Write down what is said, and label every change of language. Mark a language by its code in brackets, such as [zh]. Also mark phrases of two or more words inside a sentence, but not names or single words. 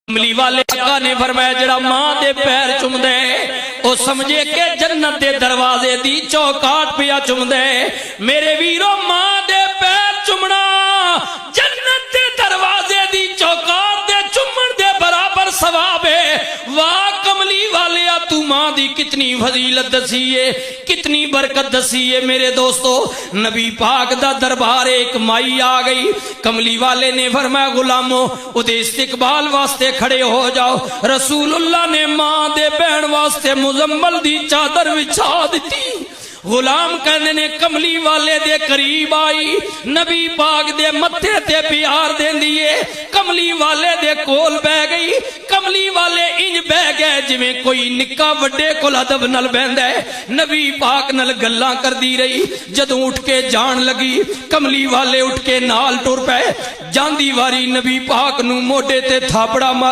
[pa] کملی والے آقا نے فرمایا جڑا ماں دے پیر چم دے او سمجھے کہ جنت دے دروازے دی چوکاٹ پیا چم دے۔ میرے ویرو ماں دے پیر چمنا جنت دے دروازے دی چوکاٹ دے چمن دے برابر ثواب ہے۔ واہ کملی والے تو ماں دی کتنی فضیلت دسی ہے، کتنی برکت دسی ہے۔ میرے دوستو نبی پاک دا دربار ایک مائی آ گئی، کملی والے نے فرمایا غلامو اودے استقبال واسطے کھڑے ہو جاؤ۔ [ar] رسول اللہ [pa] نے ماں دے بہن واسطے مزمل دی چادر وچھا دیتی۔ غلام کہنے نے کملی والے دے قریب آئی، نبی پاک دے متھے تے پیار دین دیئے، کملی والے دے کول بہ گئی۔ کملی والے انج بہ گئے جویں کوئی نکا وڈے کول ادب نال بہندا ہے۔ نبی پاک نال گلاں کر دی رہی، جدوں اٹھ کے جان لگی کملی والے اٹھ کے نال ٹر پئے۔ جاندی واری نبی پاک نو موڈے تے تھاپڑا مار